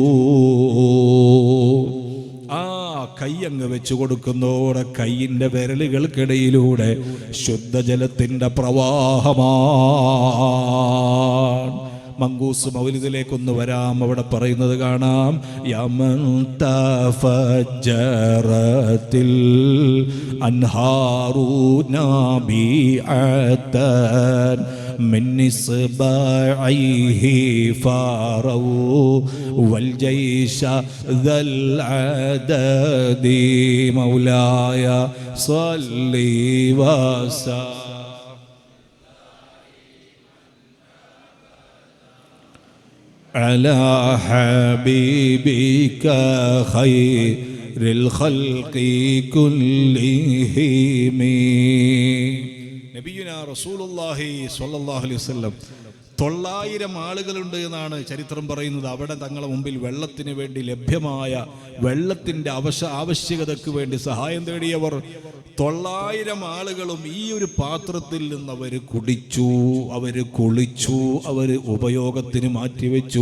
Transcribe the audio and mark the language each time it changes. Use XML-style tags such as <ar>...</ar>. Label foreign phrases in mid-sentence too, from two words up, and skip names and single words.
<ml>ആ കൈ അങ്ങ് വെച്ചു കൊടുക്കുന്നതോടെ കൈയിൻ്റെ വിരലുകൾക്കിടയിലൂടെ ശുദ്ധജലത്തിൻ്റെ പ്രവാഹമാണ്. മങ്കൂസ് മൗലിദിലേക്കൊന്ന് വരാം. അവിടെ പറയുന്നത് കാണാം,</ml> <ar>يمن تفجرت الأنهار نابعة من إصبعيه فاروا والجيش ذا العدد مولاي صل وسلم على حبيبك خير الخلق كلهم نبينا رسول الله صلى الله عليه وسلم</ar> <ml>900 ആളുകളുണ്ട് എന്നാണ് ചരിത്രം പറയുന്നത്. അവിടെ തങ്ങളുടെ മുമ്പിൽ വെള്ളത്തിന് വേണ്ടി ലഭ്യമായ വെള്ളത്തിൻ്റെ ആവശ്യകതയ്ക്ക് വേണ്ടി സഹായം തേടിയവർ 900 ആളുകളും ഈ ഒരു പാത്രത്തിൽ നിന്ന് അവർ കുടിച്ചു, അവർ കുളിച്ചു, അവർ ഉപയോഗത്തിന് മാറ്റിവെച്ചു.</ml>